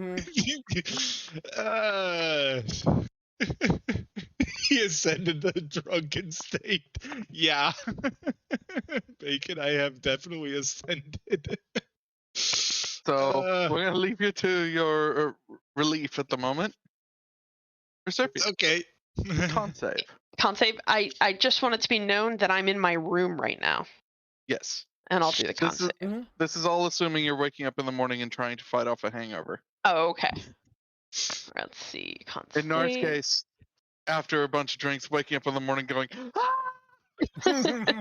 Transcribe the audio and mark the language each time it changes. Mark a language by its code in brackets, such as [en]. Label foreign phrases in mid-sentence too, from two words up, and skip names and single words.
[en] He ascended the drunken state. Yeah. Bacon, I have definitely ascended. So we're going to leave you to your relief at the moment. Proserpia. Okay. Con save. Con save. I just want it to be known that I'm in my room right now, Yes. and I'll do the con save. This is all assuming you're waking up in the morning and trying to fight off a hangover. Oh, okay. Let's see. Con save. In Gnar's case, after a bunch of drinks, waking up in the morning going, ah!